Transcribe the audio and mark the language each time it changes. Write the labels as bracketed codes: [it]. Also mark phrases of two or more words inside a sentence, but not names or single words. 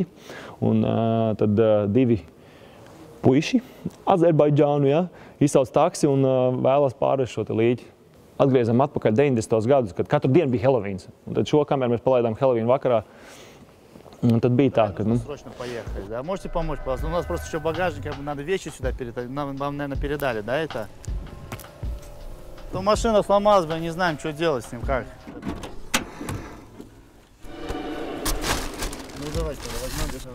[lv] Un tad 2 puiši, Azerbaidžānu, ja, izsauc taksi un vēlas pārvest šo te līķi. Atgriezām atpakaļ 90. gadus, kad katru dienu bija Helovíns. Un tad šo kameru mēs palaidām Helovīnu vakarā. Un tad bija tā, ka... [ru] Срочно поехали, да? Можете помочь, пожалуйста? У нас просто еще багажник, как бы надо вещи сюда передать. Вам, наверное, передали, да, это? То машина сломалась, мы не знаем, что делать с ним, как. Ну, давайте, возьмем.